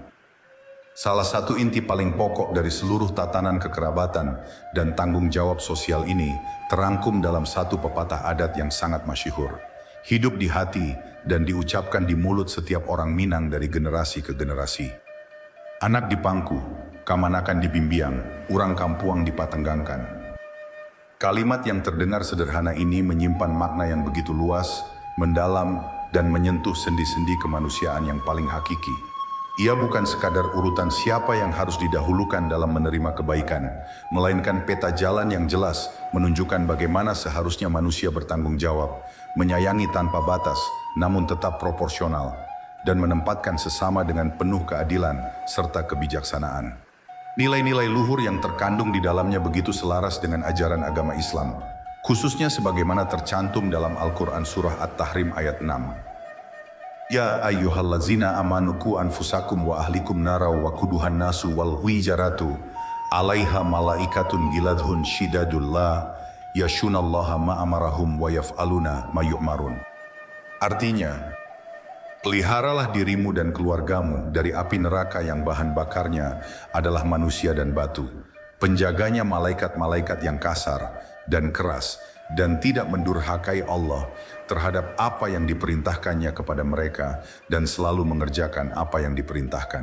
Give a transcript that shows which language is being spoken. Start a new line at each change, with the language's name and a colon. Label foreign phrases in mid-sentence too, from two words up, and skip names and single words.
Indonesian: Salah satu inti paling pokok dari seluruh tatanan kekerabatan dan tanggung jawab sosial ini terangkum dalam satu pepatah adat yang sangat masyhur. Hidup di hati dan diucapkan di mulut setiap orang Minang dari generasi ke generasi.
Minangkabau: Anak di pangku, kamanakan di bimbiang, urang kampuang dipatengangkan.
Indonesian: Kalimat yang terdengar sederhana ini menyimpan makna yang begitu luas, mendalam, dan menyentuh sendi-sendi kemanusiaan yang paling hakiki. Ia bukan sekadar urutan siapa yang harus didahulukan dalam menerima kebaikan, melainkan peta jalan yang jelas menunjukkan bagaimana seharusnya manusia bertanggung jawab, menyayangi tanpa batas, namun tetap proporsional, dan menempatkan sesama dengan penuh keadilan serta kebijaksanaan. Nilai-nilai luhur yang terkandung di dalamnya begitu selaras dengan ajaran agama Islam, khususnya sebagaimana tercantum dalam Al-Quran Surah At-Tahrim ayat 6.
Arabic: يا أيها الذين آمنوا قوا أنفسكم وأهليكم نارا وقودها الناس والحجارة عليها ملائكة غلاظ شداد لا يعصون الله ما أمرهم ويفعلون ما يؤمرون.
Indonesian: Artinya, peliharalah dirimu dan keluargamu dari api neraka yang bahan bakarnya adalah manusia dan batu. Penjaganya malaikat-malaikat yang kasar dan keras dan tidak mendurhakai Allah terhadap apa yang diperintahkannya kepada mereka dan selalu mengerjakan apa yang diperintahkan.